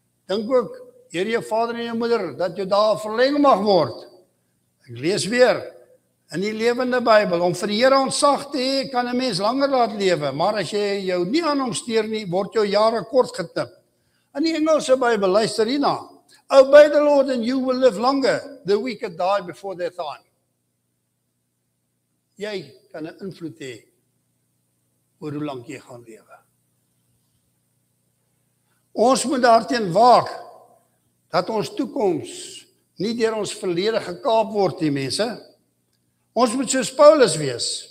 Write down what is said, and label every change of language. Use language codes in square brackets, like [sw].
[af] Dink ook, eer jou vader en jou moeder, dat jou dae verleng mag word. Ek lees weer, in die lewende Bybel, om vir die Here ontzag te hê, kan 'n mens langer laat lewe, maar as jy jou nie aan hom steur nie, word jou jare kort geknip. In die Engelse Bybel, luister hierna. [en] Obey the Lord and you will live longer. The wicked die before their time. [af] Jy kan 'n invloed hê oor hoe lank jy gaan lewe. Ons moet daarteen waak dat ons toekoms nie deur ons verlede gekaap word nie, mense. Ons moet soos Paulus wees.